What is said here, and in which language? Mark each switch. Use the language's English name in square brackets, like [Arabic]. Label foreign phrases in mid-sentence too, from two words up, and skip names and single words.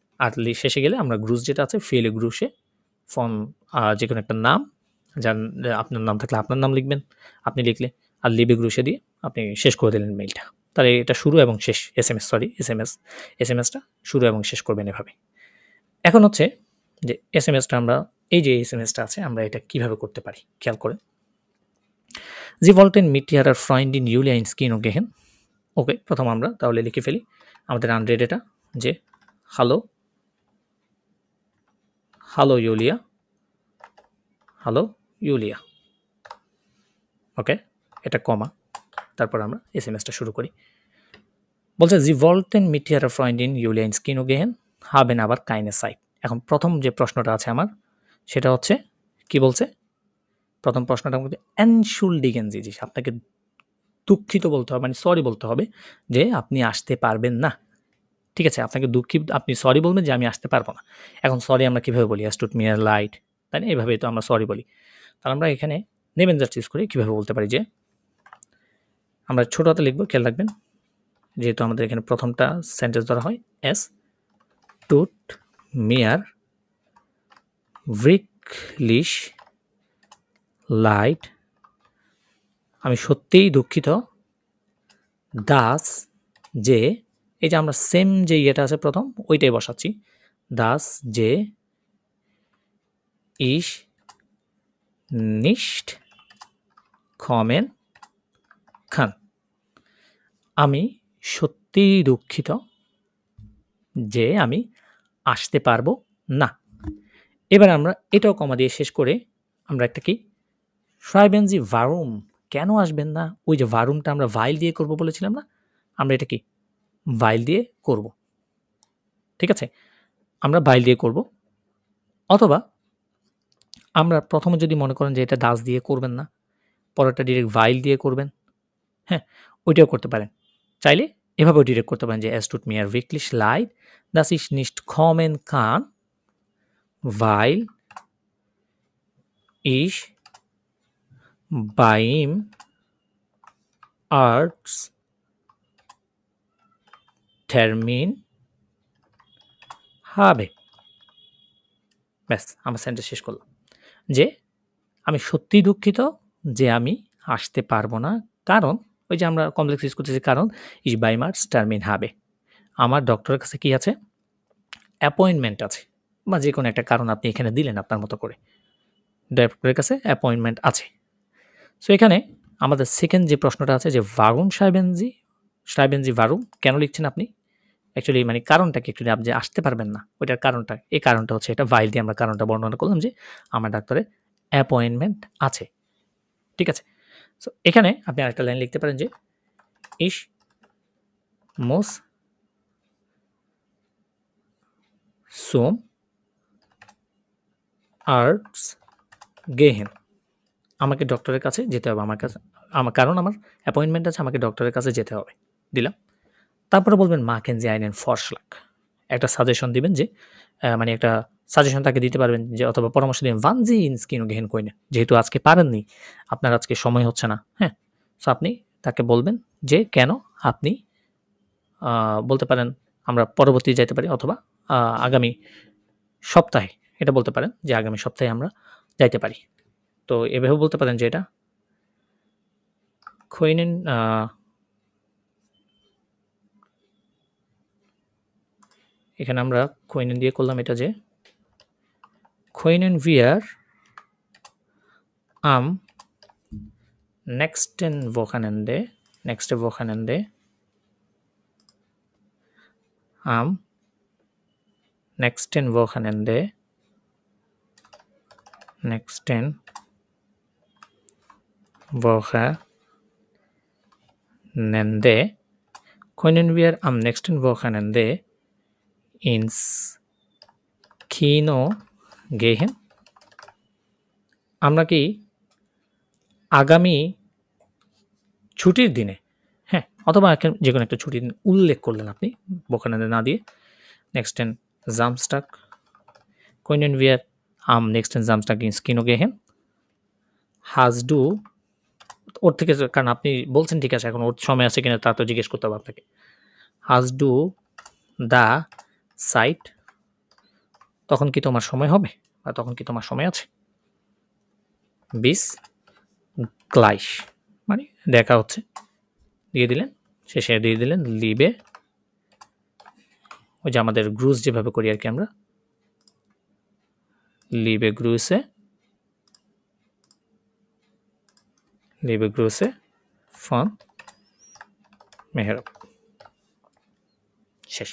[Bangla] আর শেষে গেলে আমরা গ্রুস যেটা আছে ফেলে গ্রুসে ফর্ম যে কোনো একটা নাম, যার আপনার নাম থাকলে আপনার নাম লিখবেন আপনি লিখলে, আর [German] Liebe Grüße [Bangla] দিয়ে আপনি শেষ করে দিলেন মেইলটা। তাহলে এটা শুরু এবং শেষ এসএমএসটা শুরু এবং শেষ করবেন এভাবে। এখন হচ্ছে যে এসএমএসটা আমরা এই যে এসএমএসটা আছে আমরা এটা কিভাবে করতে পারি খেয়াল করে। [German] Sie wollten mit ihrer Freundin Julia ins Kino gehen. [Bangla] ওকে, প্রথম আমরা তাহলে লিখে ফেলি আমাদের আনরেড এটা, যে হ্যালো ইউলিয়া, ওকে, এটা কমা, তারপর আমরা এসএমএসটা শুরু করি। [German] বলছে Sie wollten mit ihrer Freundin Julia ins Kino gehen, haben aber keine Zeit. [Bangla] এখন প্রথম যে প্রশ্নটা আছে আমার সেটা হচ্ছে কি বলছে, প্রথম প্রশ্নটার মধ্যে [German] entschuldigen Sie sich, [Bangla] আপনাকে দুঃখিত বলতে হবে, মানে সরি বলতে হবে যে আপনি আসতে পারবেন না, ঠিক আছে, আপনাকে আপনি সরি বলবেন যে আমি আসতে পারবো না। এখন সরি আমরা কীভাবে বলি, [German] es tut mir leid, [Bangla] তাই না, এইভাবেই তো আমরা সরি বলি। তাহলে আমরা এখানে নেবেন জাস্ট ইউজ করে কীভাবে বলতে পারি, যে আমরা ছোট হাতে লিখবো, খেয়াল রাখবেন, যেহেতু আমাদের এখানে প্রথমটা সেন্টেন্স ধরা হয় [German] es tut mir wirklich leid, [Bangla] আমি সত্যিই দুঃখিত, দাস যে, এই যে আমরা সেম যে ইয়েটা আছে প্রথম ওইটাই বসাচ্ছি, দাস যে [German] ich nicht kommen kann, [Bangla] আমি সত্যিই দুঃখিত যে আমি আসতে পারবো না। এবার আমরা এটাও কমা দিয়ে শেষ করে আমরা একটা কি [German] schreiben Sie warum, [Bangla] কেন আসবেন না, ওই যে ভারুমটা আমরা ভাইল দিয়ে করব বলেছিলাম না, আমরা এটা কি ভাইল দিয়ে করব, ঠিক আছে, আমরা ভাইল দিয়ে করব। অথবা আমরা প্রথমে যদি মনে করেন যে এটা দাস দিয়ে করবেন না, পরেরটা ডিরেক্ট ভাইল দিয়ে করবেন, হ্যাঁ, ওইটাও করতে পারেন। চাইলে এভাবেও ডিরেক্ট করতে পারেন যে [German] es tut mir wirklich leid, dass ich nicht kommen kann, weil ich beim Arzttermin habe। [Bangla] ব্যাস, আমার সেন্টেন্স শেষ করলাম যে আমি সত্যিই দুঃখিত যে আমি আসতে পারবো না, কারণ ওই যে আমরা কমপ্লেক্স ইউজ করতেছি, কারণ [German] ich beim Arzttermin habe, [Bangla] আমার ডক্টরের কাছে কি আছে, অ্যাপয়েন্টমেন্ট আছে, বা যে কোনো একটা কারণ আপনি এখানে দিলেন আপনার মতো করে, ডক্টরের কাছে অ্যাপয়েন্টমেন্ট আছে। সো এখানে আমাদের সেকেন্ড যে প্রশ্নটা আছে যে [German] warum schreiben Sie warum, [Bangla] কেন লিখছেন আপনি, অ্যাকচুয়ালি মানে কারণটা কি, অ্যাকচুয়ালি আপনি যে আসতে পারবেন না ওইটার কারণটা, এই কারণটা হচ্ছে এটা ভাইল দিয়ে আমরা কারণটা বর্ণনা করলাম যে আমার ডাক্তারের অ্যাপয়েন্টমেন্ট আছে। ঠিক আছে, সো এখানে আপনি আরেকটা লাইন লিখতে পারেন যে [German] ich muss zum Arzt gehen, [Bangla] আমাকে ডক্টরের কাছে যেতে হবে, কারণ আমার অ্যাপয়েন্টমেন্ট আছে, আমাকে ডক্টরের কাছে যেতে হবে, দিলাম। তারপরে বলবেন [German] machen Sie einen Vorschlag, [Bangla] একটা সাজেশন দিবেন যে মানে একটা সাজেশন তাকে দিতে পারবেন যে, অথবা পরামর্শ দিবেন [German] wann Sie ins Kino gehen können, [Bangla] যেহেতু আজকে পারেননি, আপনার আজকে সময় হচ্ছে না, হ্যাঁ, সো আপনি তাকে বলবেন যে কেন আপনি বলতে পারেন আমরা পরবর্তী যাইতে পারি, অথবা আগামী সপ্তাহে, এটা বলতে পারেন যে আগামী সপ্তাহে আমরা যাইতে পারি। তো এভাবে বলতে পারেন যে এটা können এখানে আমরা können দিয়ে করলাম এটা যে [German] können wir am nächste Wochenende am nächsten Wochenende können wir am nächsten Wochenende ins Kino gehen, [Bangla] আমরা কি আগামী ছুটির দিনে, হ্যাঁ, অথবা যে কোনো একটা ছুটির দিন উল্লেখ করলেন আপনি Wochenende না দিয়ে, [German] nächsten Samstag können wir am nächsten Samstag ins Kino gehen, hast du, [Bangla] ওর থেকে, কারণ আপনি বলছেন ঠিক আছে, এখন ওর সময় আছে কিনা তা তো জিজ্ঞেস করতে হবে আপনাকে, [German] hast du the Zeit, [Bangla] তখন কি তোমার সময় হবে, বা তখন কি তোমার সময় আছে, [German] bis gleich [Bangla] মানে দেখা হচ্ছে, দিয়ে দিলেন, শেষে দিয়ে দিলেন লিবে, ওই যে আমাদের গ্রুজ যেভাবে করি আর কি আমরা, [German] Liebe Grüße von [Bangla] মেহরব, শেষ।